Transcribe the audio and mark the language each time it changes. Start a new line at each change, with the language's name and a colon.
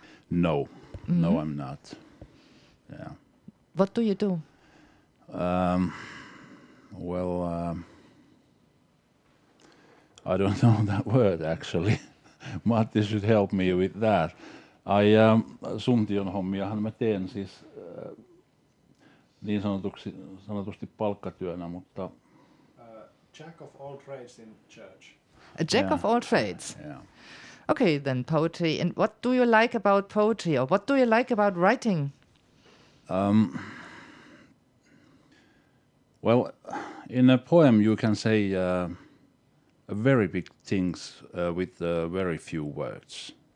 English: No. Mm-hmm. No, I'm not. Yeah. What do you do? I don't know that word, actually. Matti should help me with that.
Finnish: I suntion hommiahan mä teen siis... niin sanotusti palkkatyönä, mutta...
English: Jack of all trades in church. A jack of all trades? Yeah. Okay, then poetry. And what do you like about poetry or what do you like about writing? Well, in a poem you can say very big things with very few words.